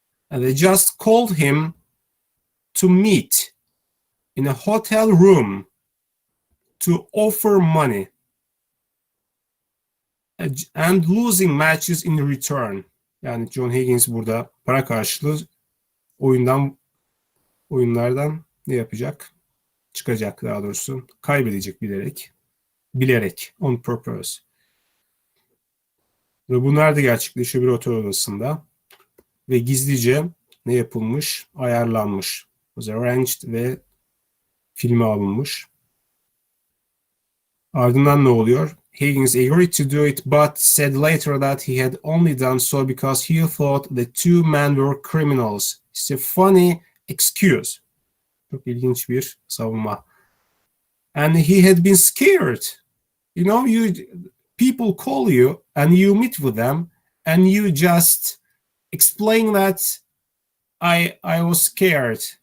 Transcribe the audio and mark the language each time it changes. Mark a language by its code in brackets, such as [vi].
[en] And they just called him to meet in a hotel room to offer money and losing matches in return. [tr] Yani John Higgins burada para karşılığı oyunlardan ne yapacak? Çıkacak, daha doğrusu. Kaybedecek bilerek. Bilerek. [en] On purpose. [tr] Ve bu nerede gerçekleşiyor? Bir otel odasında. Ve gizlice ne yapılmış? Ayarlanmış. [en] Was arranged [tr] ve filme alınmış. Ardından ne oluyor? [en] Higgins agreed to do it but said later that he had only done so because he thought the two men were criminals. It's a funny excuse. [tr] Çok ilginç bir savunma. [en] And he had been scared. You know, people call you and you meet with them and you just explain that I was scared.